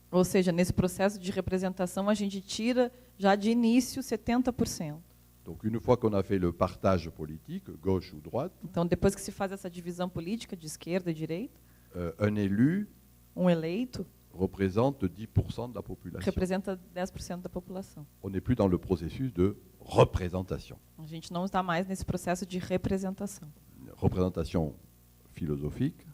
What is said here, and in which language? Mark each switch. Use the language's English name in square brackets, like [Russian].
[Portuguese] Ou seja, nesse processo de representação, a gente tira já de início 70%. [French] Donc une fois qu'on a fait le partage politique, gauche ou droite, [Portuguese] Então, depois que se faz essa divisão política de esquerda e direita, [French] un élu [Portuguese] um eleito [French] représente 10% de la population. [Portuguese] representa 10% da população. [French] On n'est plus dans le processus de représentation. [Portuguese] A gente não está mais nesse processo de representação. [French] Représentation philosophique,